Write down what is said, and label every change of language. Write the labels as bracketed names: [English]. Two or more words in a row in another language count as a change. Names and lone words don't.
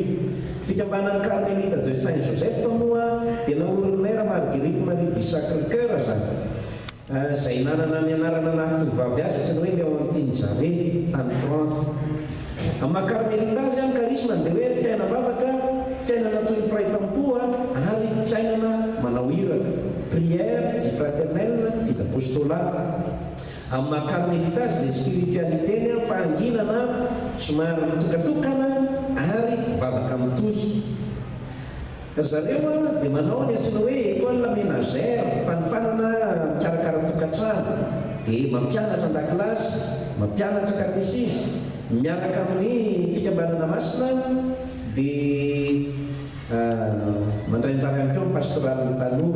[Malagasy] Fikambanan'ny Carmelite de Saint-Joseph moa dia naorinera Marguerite Marie du Sacré-Cœur zany izay nanana ny anarana nahatovavy azy sy ny hoe leo amin'ny teny Jave tany France. Amin'ny Carmelite azy karisma dia hoe fiainam-bavaka, fiainana toy ny piraitam-po ary fiainana manao iraka, [French] prière, vie fraternelle, vie d'apostolat. [Malagasy] Amin'ny Carmelite azy dia spiritualité fahanginana somary mitokatokana ary vavaka mitohy. Zareo dia manao ny antsoina hoe [French] école ménagère [Malagasy] fanofanana mikarakara tokantrano dia mampianatra an-dakilasy, mampianatra katesisme miaraka amin'ny fikambanana masina dia mandray anjara ihany koa amin'ny pastoraly tanora.